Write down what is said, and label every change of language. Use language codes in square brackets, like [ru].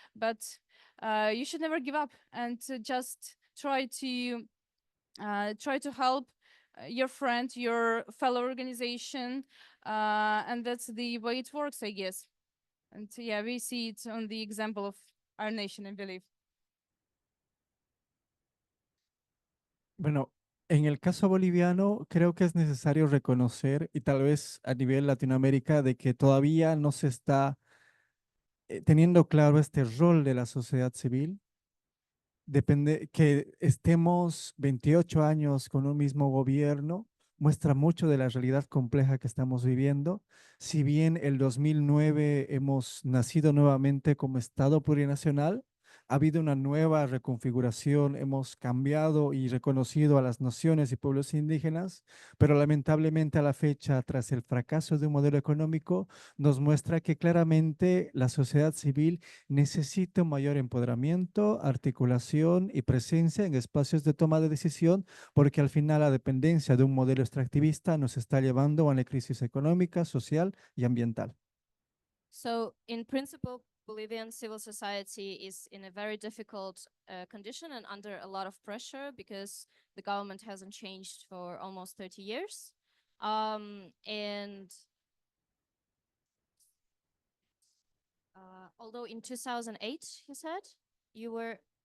[en] But you should never give up, and just try to help your friend, your fellow organization, and that's the way it works, I guess. And yeah, we see it on the example of our nation, I believe. [es] Bueno, en el caso boliviano, creo que es necesario reconocer, y tal vez a nivel Latinoamérica, de que todavía no se está teniendo claro este rol de la sociedad civil. Depende que estemos 28 años con un mismo gobierno, muestra mucho de la realidad compleja que estamos viviendo. Si bien el 2009 hemos nacido nuevamente como Estado plurinacional, ha habido una nueva reconfiguración, hemos cambiado y reconocido a las naciones y pueblos indígenas, pero lamentablemente a la fecha, tras el fracaso de un modelo económico, nos muestra que claramente la sociedad civil necesita un mayor empoderamiento, articulación y presencia en espacios de toma de decisión, porque al final la dependencia de un modelo extractivista nos está llevando a una crisis económica, social y ambiental. [en] So, in principle, Bolivian civil society is in a very difficult condition and under a lot of pressure, because the government hasn't changed for almost 30 years. And although in 2008, you said, you were...